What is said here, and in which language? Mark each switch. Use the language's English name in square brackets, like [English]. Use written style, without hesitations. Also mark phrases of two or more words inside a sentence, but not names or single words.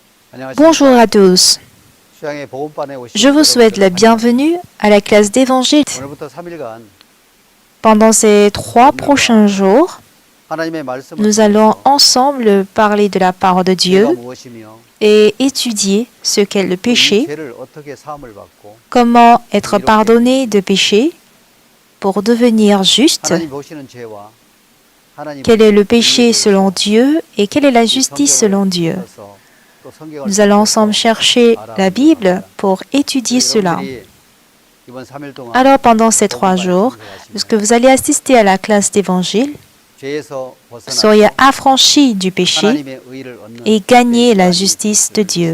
[French] Bonjour à tous. [Korean] 수양의 복음반에 오신 [French] Je vous souhaite la bienvenue à la classe d'évangile. [Korean] 오늘부터 3일간 [French] Pendant ces 3 prochains jours, [Korean] 하나님의 말씀을 [French] nous allons [Korean] 통해서 [French] ensemble parler de la parole de [Korean] 죄가 [French] Dieu [Korean] 무엇이며 [French] et étudier ce qu'est le [Korean] 또 이 [French] péché, [Korean] 죄를 어떻게 사함을 받고 [French] comment être pardonné de péché pour devenir juste, [Korean] 하나님 보시는 죄와 하나님 [French] quel est le péché selon Dieu et quelle est la justice selon Dieu. Nous allons ensemble chercher la Bible pour étudier cela. Alors pendant ces 3 jours, lorsque vous allez assister à la classe d'évangile, soyez affranchis du péché et gagnez la justice de Dieu.